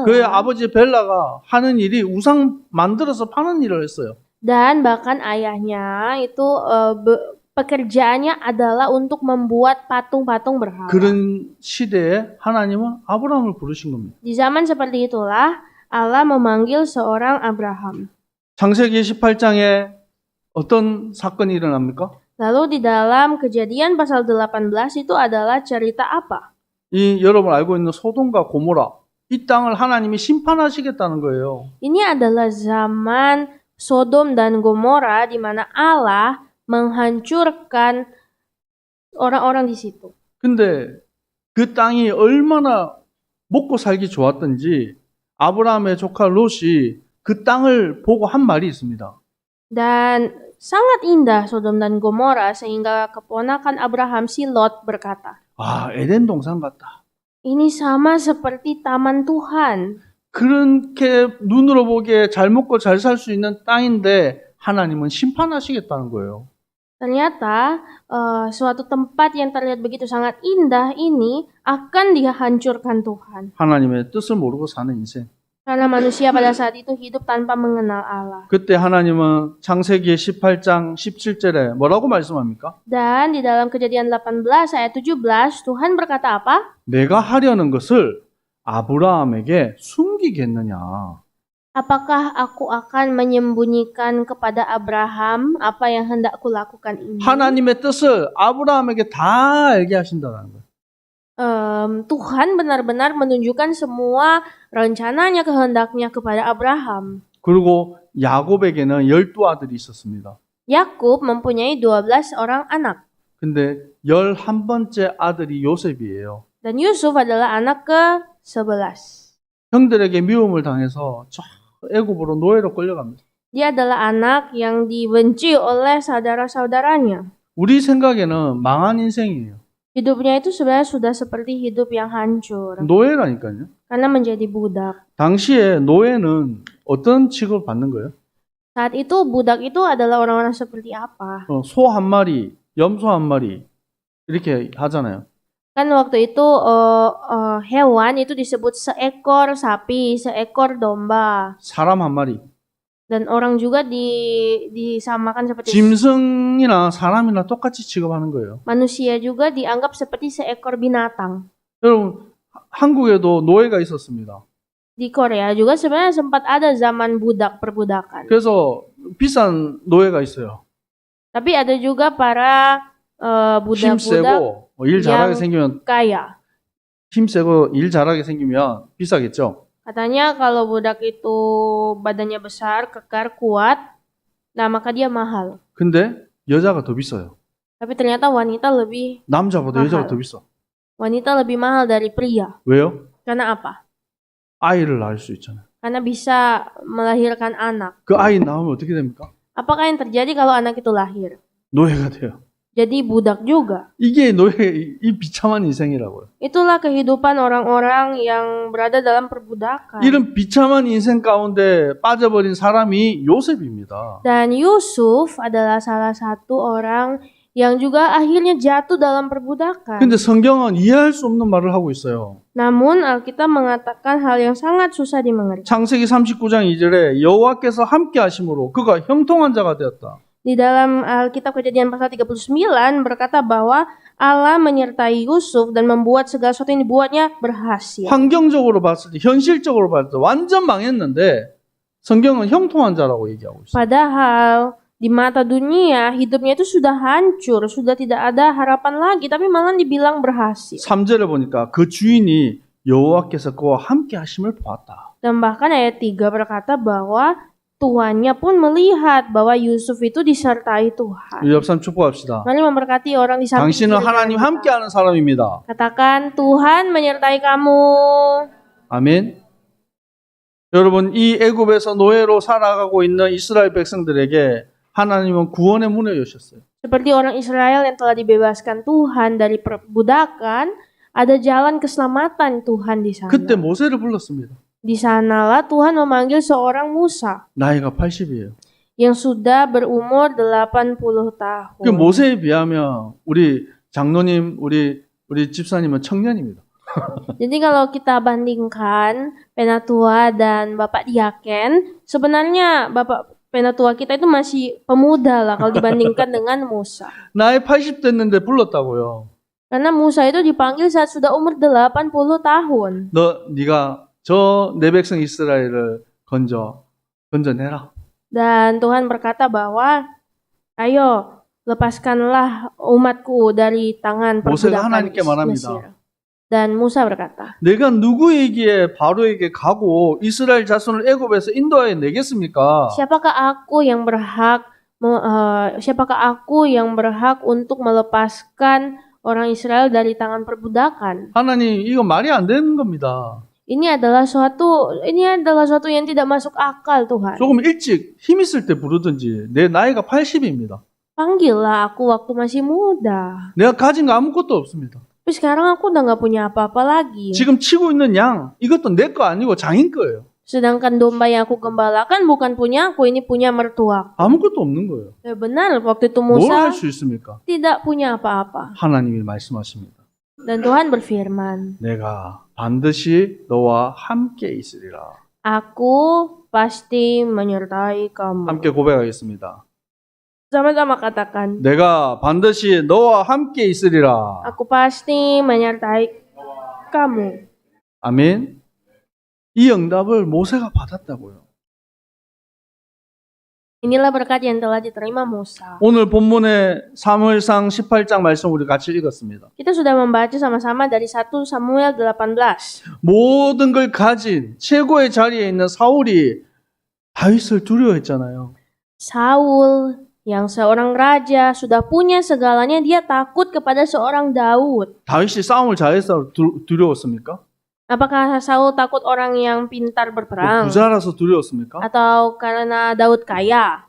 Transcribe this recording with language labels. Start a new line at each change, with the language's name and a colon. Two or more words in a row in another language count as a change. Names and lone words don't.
Korean: 그의 아버지 벨라가 하는 일이 우상 만들어서 파는 일을 했어요.
Indonesian: Dan bahkan ayahnya itu pekerjaannya adalah untuk membuat patung-patung berhala.
Korean: 그런 시대에 하나님은 아브라함을 부르신 겁니다.
Indonesian: Di zaman seperti itulah Allah memanggil seorang Abraham.
Korean: 창세기 18장에 어떤 사건이 일어납니까?
Indonesian: Lalu di dalam Kejadian pasal 18 itu adalah cerita apa?
Korean: 이 여러분 알고 있는 소돔과 고모라 이 땅을 하나님이 심판하시겠다는 거예요.
Indonesian: Ini adalah zaman Sodom dan Gomora di mana Allah menghancurkan orang-orang di situ.
Korean: 근데 그 땅이 얼마나 먹고 살기 좋았던지 아브라함의 조카 롯이 그 땅을 보고 한 말이 있습니다.
Indonesian: Dan sangat indah Sodom dan Gomora sehingga keponakan Abraham si Lot berkata,
Korean: 아, 에덴 동산 같다.
Indonesian: ini sama seperti taman Tuhan.
Korean: 그렇게 눈으로 보기에 잘 먹고 잘 살 수 있는 땅인데 하나님은 심판하시겠다는 거예요.
Indonesian: Ternyata suatu tempat yang terlihat begitu sangat indah ini akan dihancurkan Tuhan.
Korean: 하나님의 뜻을 모르고 사는 인생.
Indonesian: Karena manusia pada saat itu hidup tanpa mengenal Allah.
Korean: 그때 하나님은 창세기 18장 17절에 뭐라고 말씀합니까?
Indonesian: Dan di dalam Kejadian 18 ayat 17 Tuhan berkata apa?
Korean: 내가 하려는 것을 아브라함에게 숨기겠느냐.
Indonesian: Apakah aku akan menyembunyikan kepada Abraham apa yang hendak kulakukan ini?
Korean: 하나님의 뜻을 아브라함에게 다 알게 하신다는 거예요.
Indonesian: Tuhan benar-benar menunjukkan semua rencananya, kehendaknya kepada Abraham.
Korean: 그리고 야곱에게는 12아들이 있었습니다.
Indonesian: Yakub mempunyai 12 orang anak.
Korean: 근데 11번째 아들이 요셉이에요.
Indonesian: Dan Yusuf adalah anak ke-11.
Korean: 형들에게 미움을 당해서 저 애굽으로 노예로 끌려갑니다.
Indonesian: Dia adalah anak yang dibenci oleh saudara-saudaranya.
Korean: 우리 생각에는 망한 인생이에요.
Indonesian: Hidupnya itu sebenarnya sudah seperti hidup yang hancur.
Korean: 노예라니까요.
Indonesian: Karena menjadi budak.
Korean: 당시에 노예는 어떤 취급을 받는 거예요?
Indonesian: Saat itu budak itu adalah orang-orang seperti apa?
Korean: 소 한 마리, 염소 한 마리 이렇게 하잖아요.
Indonesian: Kan waktu itu hewan itu disebut seekor sapi, seekor domba.
Korean: 사람 한 마리.
Indonesian: Dan orang juga disamakan seperti
Korean: 짐승이나 사람이나 똑같이 취급하는 거예요.
Indonesian: manusia juga dianggap seperti seekor binatang.
Korean: 여러분, 한국에도 노예가 있었습니다.
Indonesian: Di Korea juga sebenarnya sempat ada zaman budak perbudakan.
Korean: 그래서 비싼 노예가 있어요.
Indonesian: Tapi ada juga para
Korean: 힘
Indonesian: budak-budak
Korean: 세고 일 잘하게
Indonesian: yang
Korean: 생기면
Indonesian: kaya.
Korean: 힘 세고 일 잘하게 생기면 비싸겠죠.
Indonesian: Katanya kalau budak itu badannya besar, kekar, kuat, nah maka dia mahal.
Korean: 근데 여자가 더 비싸요.
Indonesian: Tapi ternyata wanita lebih
Korean: 남자보다 여자가 더 비싸.
Indonesian: wanita lebih mahal dari pria.
Korean: 왜요?
Indonesian: Karena apa?
Korean: 아이를 낳을 수 있잖아요.
Indonesian: Karena bisa melahirkan anak.
Korean: 그 아이 낳으면 어떻게 됩니까?
Indonesian: Apakah yang terjadi kalau anak itu lahir?
Korean: 노예가 돼요.
Indonesian: Jadi budak juga.
Korean: 이게 노예 이 비참한 인생이라고요.
Indonesian: Itulah kehidupan orang-orang yang berada dalam perbudakan.
Korean: 이런 비참한 인생 가운데 빠져버린 사람이 요셉입니다.
Indonesian: Dan Yusuf adalah salah satu orang yang juga akhirnya jatuh dalam perbudakan.
Korean: 근데 성경은 이해할 수 없는 말을 하고 있어요.
Indonesian: Namun Alkitab mengatakan hal yang sangat susah dimengerti.
Korean: 창세기 39장 2절에 여호와께서 함께 하심으로 그가 형통한 자가 되었다.
Indonesian: Di dalam Alkitab Kejadian pasal 39 berkata bahwa Allah menyertai Yusuf dan membuat segala sesuatu yang dibuatnya berhasil.
Korean: 환경적으로 봤을 때, 현실적으로 봤을 때 완전 망했는데 성경은 형통한 자라고 얘기하고 있어요.
Indonesian: Padahal di mata dunia hidupnya itu sudah hancur, sudah tidak ada harapan lagi, tapi malah dibilang berhasil.
Korean: 3절에 보니까 그 주인이 여호와께서 그와 함께 하심을 보았다.
Indonesian: Dan bahkan ayat 3 berkata bahwa tuannya pun melihat bahwa Yusuf itu disertai Tuhan.
Korean: 옆 사람 축복합시다.
Indonesian: Mari memberkati orang di samping
Korean: 당신은
Indonesian: kiri
Korean: 하나님
Indonesian: kita.
Korean: 함께하는 사람입니다.
Indonesian: Katakan, Tuhan menyertai kamu.
Korean: 아멘. 여러분, 이 애굽에서 노예로 살아가고 있는 이스라엘 백성들에게 하나님은 구원의 문을 여셨어요.
Indonesian: Seperti orang Israel yang telah dibebaskan Tuhan dari perbudakan, ada jalan keselamatan Tuhan di sana.
Korean: 그때 모세를 불렀습니다.
Indonesian: Di sanalah Tuhan memanggil seorang Musa
Korean: 나이가 80이에요.
Indonesian: yang sudah berumur 80 tahun.
Korean: 그 모세에 비하면 우리 장로님, 우리 집사님은 청년입니다.
Indonesian: Jadi kalau kita bandingkan penatua dan Bapak Diaken, sebenarnya Bapak penatua kita itu masih pemuda lah kalau dibandingkan dengan Musa.
Korean: 나이 80 됐는데 불렀다고요.
Indonesian: Karena Musa itu dipanggil saat sudah umur 80 tahun.
Korean: 네가 저 내 백성 이스라엘을 건져내라.
Indonesian: Dan Tuhan berkata bahwa, ayo lepaskanlah umatku dari tangan
Korean: 모세가
Indonesian: perbudakan
Korean: 하나님께 말합니다.
Indonesian: Mesir. Dan Musa berkata,
Korean: 내가 누구에게 바로에게 가고 이스라엘 자손을 애굽에서 인도하여 내겠습니까?
Indonesian: siapakah aku yang berhak untuk melepaskan orang Israel dari tangan perbudakan?
Korean: 하나님 이거 말이 안 되는 겁니다.
Indonesian: Ini adalah suatu yang tidak masuk akal, Tuhan.
Korean: 조금 일찍 힘 있을 때 부르든지 내 나이가 80입니다.
Indonesian: Panggillah aku waktu masih muda.
Korean: 내가 가진 거 아무것도 없습니다.
Indonesian: Tapi sekarang aku udah nggak punya apa-apa lagi.
Korean: 지금 치고 있는 양 이것도 내 거 아니고 장인 거예요.
Indonesian: Sedangkan domba yang aku gembalakan bukan punya aku, ini punya mertua.
Korean: 아무것도 없는 거예요.
Indonesian: Ya benar, waktu itu
Korean: 뭘 할
Indonesian: Musa
Korean: 수 있습니까?
Indonesian: tidak punya apa-apa.
Korean: 하나님이 말씀하십니다.
Indonesian: Dan Tuhan berfirman,
Korean: 내가 반드시 너와 함께 있으리라.
Indonesian: aku pasti menyertai kamu.
Korean: 함께 고백하겠습니다.
Indonesian: Sama-sama katakan,
Korean: 내가 반드시 너와 함께 있으리라.
Indonesian: aku pasti menyertai kamu.
Korean: 아멘. 이 응답을 모세가 받았다고요.
Indonesian: Inilah berkat yang telah diterima Musa.
Korean: 오늘 본문의 사무엘상 18장 말씀 우리 같이 읽었습니다.
Indonesian: Kita sudah membaca sama-sama dari 1 Samuel 18.
Korean: 모든 걸 가진 최고의 자리에 있는 사울이 다윗을 두려워했잖아요.
Indonesian: Saul yang seorang raja sudah punya segalanya, dia takut kepada seorang Daud.
Korean: 다윗이 싸움을 잘해서 두려웠습니까?
Indonesian: Apakah Saul takut orang yang pintar berperang?
Korean: 부자라서 두려웠습니까?
Indonesian: Atau karena Daud kaya?